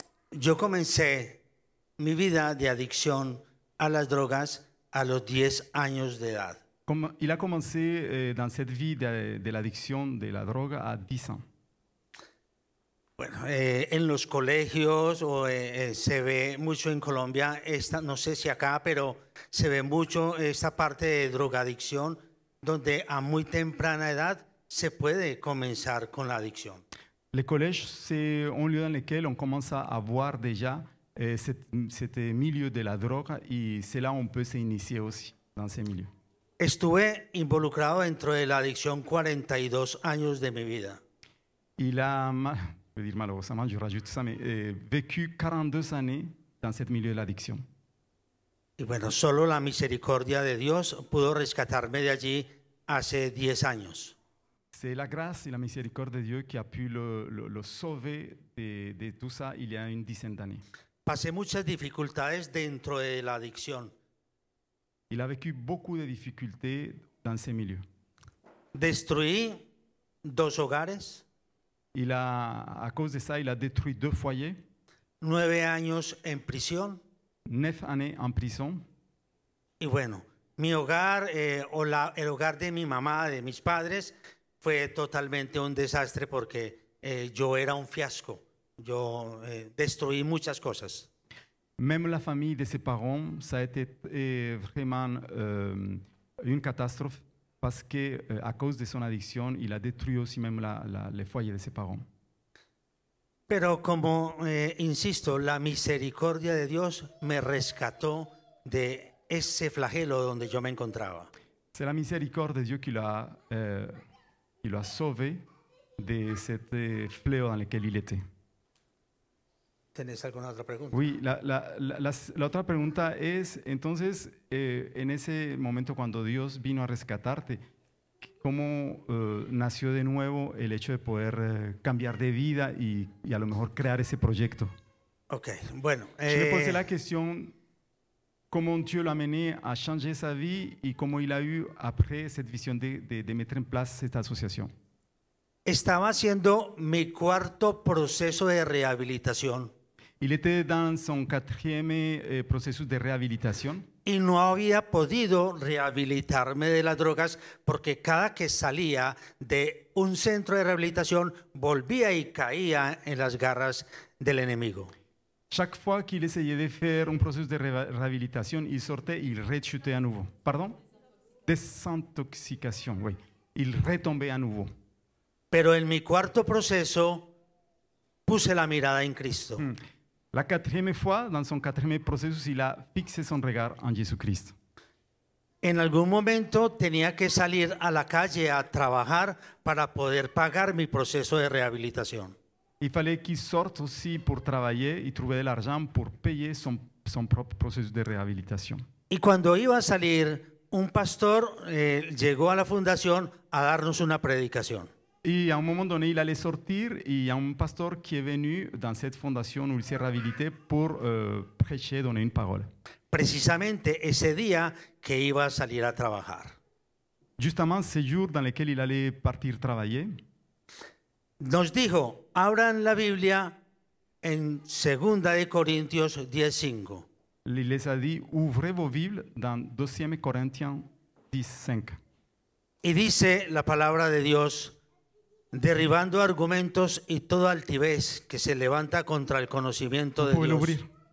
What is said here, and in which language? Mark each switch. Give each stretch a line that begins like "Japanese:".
Spanish: Yo comencé mi vida de adicción a las drogas a los 10 años de edad.
French: Il a commencé dans cette vie de l'addiction, de la drogue, à 10 ans.
Spanish: Bueno, en los colegios se ve mucho en Colombia, no sé si acá, pero se ve mucho esta parte de drogadicción, donde a muy temprana edad se puede comenzar con la adicción.
French: Les collèges, c'est un lieu dans lequel on commence à voir déjà cet milieu de la drogue et c'est là où on peut s'initier aussi dans ces milieux.
Spanish: Estuve involucrado dentro de la adicción 42 años de mi vida.
French: Il a, je veux dire malheureusement, je rajoute ça, mais vécu 42 années dans ce milieu de l'addiction.
Spanish: Y bueno, solo la misericordia de Dios pudo rescatarme de allí hace 10 años.
French: C'est la grâce et la miséricorde de Dieu qui a pu le sauver de tout ça il y a une dizaine d'années.
Spanish: Pasé muchas dificultades dentro de la adicción.
French: Il a vécu beaucoup de difficultés dans ces milieux.
Spanish: Destruí 2 hogares.
French: À cause de ça, il a détruit 2 foyers.
Spanish: 9 años en prisión.
French: 9 années en prison.
Spanish: Y bueno, mi hogar el hogar de mi mamá, de mis padres, fue totalmente un desastre porque yo era un fiasco. Yo destruí muchas cosas.
French: Même la famille de ses parents, ça a été vraiment une catastrophe parce que à cause de son addiction, il a détruit aussi même les foyers de ses parents.
Spanish: Pero como insisto, la misericordia de Dios me rescató de ese flagelo donde yo me encontraba.
French: C'est la miséricorde de Dieu qui l'a sauvé de ce fléau dans lequel il était.
Spanish: ¿Tenés alguna otra pregunta? Oui, la otra pregunta es, entonces, en ese momento cuando Dios vino a rescatarte, ¿cómo nació de nuevo el hecho de poder cambiar de vida y a lo mejor crear ese proyecto? Ok, bueno.
French: Je me posais la question, comment Dieu l'a mené à changer sa vie et comment il a eu après cette vision de mettre en place cette association.
Spanish: Estaba haciendo mi 4º proceso de rehabilitación.
French: Il était dans son 4e processus de réhabilitation.
Spanish: Y no había podido rehabilitarme de las drogas porque cada que salía de un centro de rehabilitación volvía y caía en las garras del enemigo.
French: Chaque fois qu'il essayait de faire un processus de réhabilitation, il sortait, il rechutait à nouveau. Pardon? Désintoxication, oui. Il retombait à nouveau.
Spanish: Pero en mi 4º proceso puse la mirada en Cristo.
French: La 4e fois, dans son 4e processus, il a fixé son regard en Jésus-Christ.
Spanish: En algún momento tenía que salir a la calle a trabajar para poder pagar mi proceso de rehabilitación.
French: Il fallait qu'il sorte aussi pour travailler et trouver de l'argent pour payer son propre processus de réhabilitation.
Spanish: Y cuando iba a salir, un pastor llegó a la fundación a darnos una predicación.
French: Et à un moment donné, il allait sortir et il y a un pasteur qui est venu dans cette fondation où il s'est réhabilité pour prêcher, donner une parole.
Spanish: Precisamente ese día que iba a salir a trabajar.
French: Justement, ce jour dans lequel il allait partir travailler,
Spanish: nos dijo, abran la Biblia en 2 de Corintios 10:5.
French: Il les a dit, ouvrez vos Bibles dans 2 Corinthiens 10:5.
Spanish: Y dice la palabra de Dios, derribando argumentos y toda altivez que se levanta contra el conocimiento de Dios.